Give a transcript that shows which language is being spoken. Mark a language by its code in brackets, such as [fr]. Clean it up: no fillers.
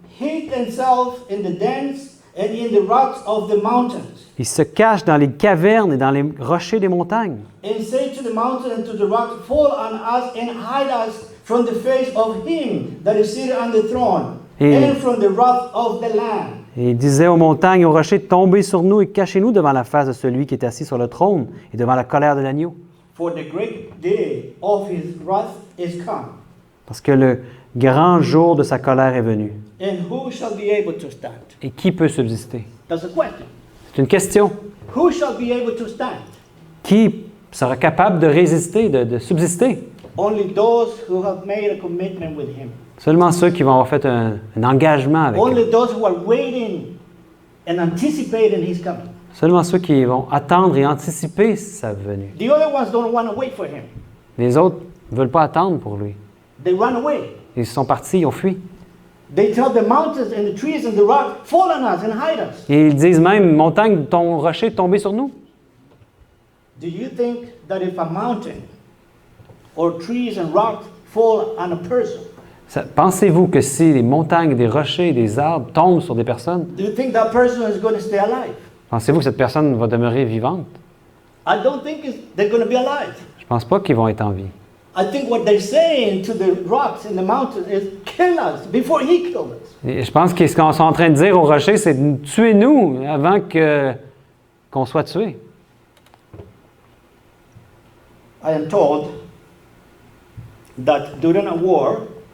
[en] hid themselves in the dens and in the rocks of the mountains, [fr] ils se cachent dans les cavernes et dans les rochers des montagnes. [en] and say to the mountain and to the rock, fall on us and hide us from the face of him that is seated on the throne, and from the wrath of the Lamb. [fr] Et il disait aux montagnes et aux rochers, tombez sur nous et cachez-nous devant la face de celui qui est assis sur le trône et devant la colère de l'agneau. [en] For the great day of his wrath is come. [fr] Parce que le grand jour de sa colère est venu. [en] And who shall be able to stand? [fr] Et qui peut subsister? [en] That's a question. [fr] C'est une question. [en] Who shall be able to stand? [fr] Qui sera capable de résister, de subsister? [en] Only those who have made a commitment with him. [fr] Seulement ceux qui vont avoir fait un engagement avec [en] Only [fr] lui. [en] those who are waiting and anticipating his coming. [fr] Seulement ceux qui vont attendre et anticiper sa venue. [en] The other ones don't want to wait for him. [fr] Les autres ne veulent pas attendre pour lui. [en] They run away. [fr] Ils sont partis, ils ont fui. [en] They tell the mountains and the trees and the rock, fall on us and hide us. [fr] Et ils disent même, montagne, ton rocher est tombé sur nous. [en] Do you think that if a mountain or trees and rocks fall on a person, [fr] Pensez-vous que si les montagnes, des rochers, des arbres tombent sur des personnes, [en] do you think that person is going to stay alive? [fr] pensez-vous que cette personne va demeurer vivante? [en] I don't think they're going to be alive. [fr] Je ne pense pas qu'ils vont être en vie. [en] I think what they're saying to the rocks and the mountains is, kill us before he kills us. [fr] Et je pense que ce qu'on est en train de dire aux rochers, c'est tuez-nous avant qu'on soit tués. [en] I am told that during a war,